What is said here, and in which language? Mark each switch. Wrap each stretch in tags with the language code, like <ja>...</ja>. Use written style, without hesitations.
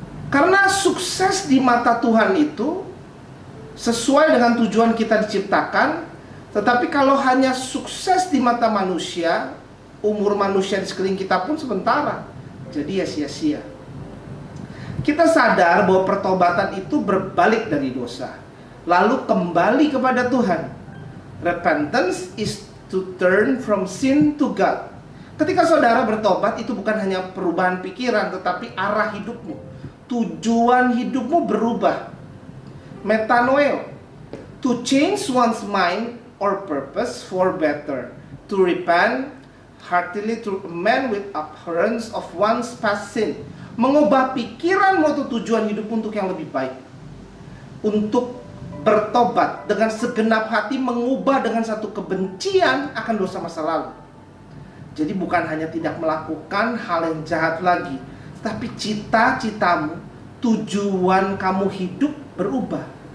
<id>Karena sukses di mata Tuhan itu sesuai dengan tujuan kita diciptakan. Tetapi kalau hanya sukses di mata manusia, umur manusia di sekeliling kita pun sementara, jadi ya sia-sia. Kita sadar bahwa pertobatan itu berbalik dari dosa, lalu kembali kepada Tuhan.</id> <en>Repentance is to turn from sin to God.</en> <id>Ketika saudara bertobat, itu bukan hanya perubahan pikiran, tetapi arah hidupmu, tujuan hidupmu berubah.</id> <en>Metanoeo, to change one's mind or purpose for better, to repent heartily, to amend with abhorrence of one's past sin.</en> <id>Mengubah pikiranmu atau tujuan hidupmu untuk yang lebih baik, untuk bertobat dengan segenap hati, mengubah dengan satu kebencian akan dosa masa lalu. Jadi bukan hanya tidak melakukan hal yang jahat lagi, tapi cita-citamu, tujuan kamu hidup berubah.</id>